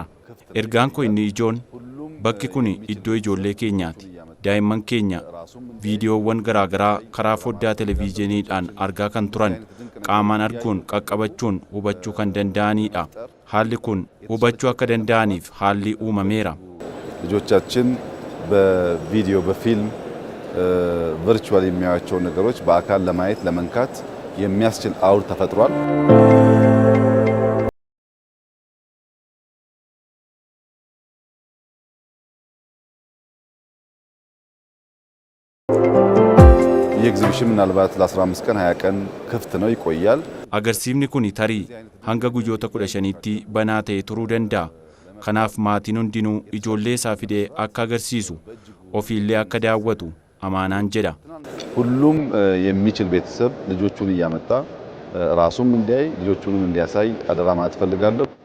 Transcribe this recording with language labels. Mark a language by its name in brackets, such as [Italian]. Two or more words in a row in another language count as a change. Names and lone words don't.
[Oromo] Ergaan koo inni ijoon bakki kun iddoo ijoollee keenyaati. Daa'imman keenya viidiyoowwan garaagaraa karaa foddaa televiiziyooniidhaan argaa kan turan qaamaan arguun qaqqabachuun hubachuu kan danda'anidha. Haalli kun hubachuu akka danda'aniif haalli uumameera. [Amharic] ልጆቻችን በቪዲዮ በፊልም ቨርቹዋል የሚያዩዋቸው ነገሮች በአካል ለማየት ለመንካት የሚያስችል አውድ ተፈጥሯል። ኤግዚቢሽን ምናልባት ለ15 ቀን 20 ቀን ክፍት ነው ይቆያል። [Oromo] Agarsimni kuni teri hanga guyyoota 15tti banaa ta'ee turuu danda'a. Kanaaf maatiin hundinuu ijoollee isaa fidee akka agarsiisu ofiillee akka daawwatu amaanaan jedha. [Amharic] ሁሉም የሚችል ቤተሰብ ልጆቹን እያመጣ ራሱም እንዲያይ ልጆቹንም እንዲያሳይ አደራ ማለት ፈልጋለሁ።